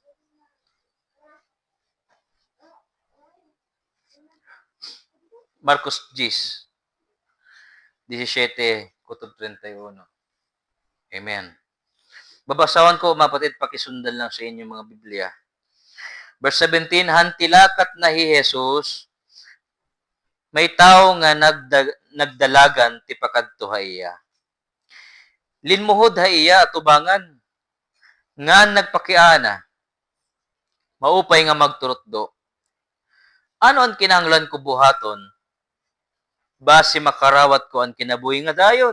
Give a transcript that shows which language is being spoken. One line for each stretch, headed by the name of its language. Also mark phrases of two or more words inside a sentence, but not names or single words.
Waray: Marcos 17, kutob 31. Amen.
Filipino: Babasawan ko, mga kapatid, pakisundan lang sa inyong mga Biblia.
Waray: Verse 17, hantilakat na hi Jesus, may tao nga nagdalagan ti pakadto ha iya. Linmuhod ha iya atubangan, nga nagpakiana, maupay nga magturotdo. Ano ang kinahanglan ko buhaton? Basi makarawat ko ang kinabuhi nga dayon.